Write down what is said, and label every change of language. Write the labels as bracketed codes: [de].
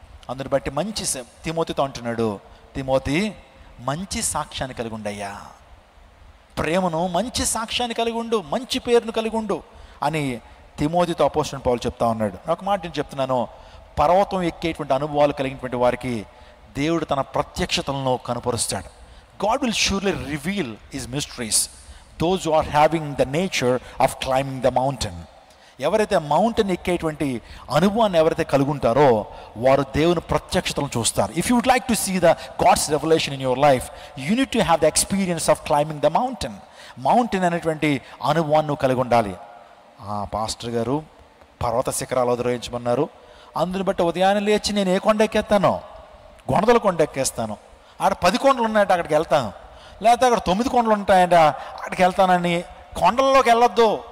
[te] అందుని బట్టి మంచి తిమోతితో అంటున్నాడు, తిమోతి మంచి సాక్ష్యాన్ని కలిగి ఉండయ్యా, ప్రేమను మంచి సాక్ష్యాన్ని కలిగి ఉండు, మంచి పేరును కలిగి ఉండు అని తిమోతితో అపోస్తలుడైన పౌలు చెప్తా ఉన్నాడు. ఒక మాట నేను చెప్తున్నాను, పర్వతం ఎక్కేటువంటి అనుభవాలు కలిగినటువంటి వారికి దేవుడు తన ప్రత్యక్షతలను కనపరుస్తాడు. [en] God will surely reveal his mysteries those who are having the nature of climbing the mountain. [te] ఎవరైతే మౌంటైన్ ఎక్కేటువంటి అనుభవాన్ని ఎవరైతే కలిగి ఉంటారో వారు దేవుని ప్రత్యక్షతలను చూస్తారు. [en] If you would like to see the God's revolution in your life, you need to have the experience of climbing the mountain. [te] Mountain అనేటువంటి అనుభవాన్ని నువ్వు కలిగి ఉండాలి. పాస్టర్ గారు పర్వత శిఖరాలు అధిరోహించమన్నారు, అందుని బట్టి ఉదయాన్నే లేచి నేను ఏ కొండ ఎక్కేస్తానో, గొండల కొండ ఎక్కేస్తాను, ఆడ 10 కొండలు ఉన్నాయంటే అక్కడికి వెళ్తాను, లేకపోతే అక్కడ 9 కొండలు ఉంటాయంట అక్కడికి వెళ్తానని కొండల్లోకి వెళ్ళొద్దు.